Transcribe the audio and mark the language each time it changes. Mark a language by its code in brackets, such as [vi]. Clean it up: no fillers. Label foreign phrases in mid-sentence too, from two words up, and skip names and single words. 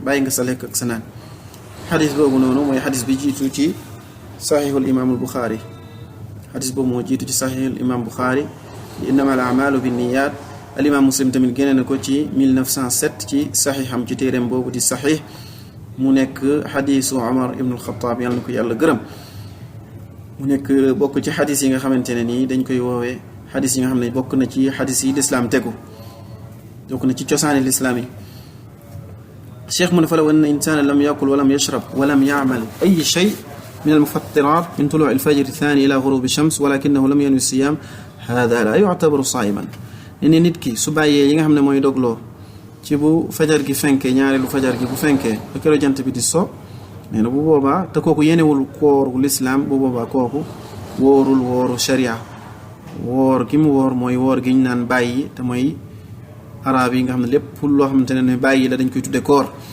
[wo] bàyyi nga sa lekk ak sa naan xadis boobu noonu mooy xadis bi jiitu ci saxiixul imaamul Buxaari xadis boobu moo jiitu ci saxiixul imaam Buxaari [ar] إنما الأعمال بالنيات [wo] al imaam Muslim tamit génne na ko ci 1907 ci saxiixam ci téeréem boobu di saxiix mu nekk xadisu Omar ibn al-Khattab yàlla na ko yàlla gërëm mu nekk bokk ci xadis yi nga xamante ne nii dañ koy woowee xadis yi nga xam ne bokk na ci xadis yi lislaam tegu bokk na ci cosaani lislaam yi cheikh mu ne [ar] فلو أن إنسانا لم يأكل ولم يشرب ولم يعمل أي شيء من المفطرات من طلوع الفجر الثاني إلى غروب الشمس ولكنه لم ينو الصيام هذا لا يعتبر صائما [wo] ne nit ki su bàyyee yi nga xam ne mooy dogloo ci bu fajar gi fenkee ñaareelu fajar gi bu fenkee ba keroog jant bi di so nee na bu boobaa te kooku yenewul kooru lislaam bu boobaa kooku wóorul wóoru sharia woor gi mu woor mooy woor gi ñu naan bàyyi te mooy arab yi nga xam ne lépp loo xamante ne bàyyi la dañ koy tudde koor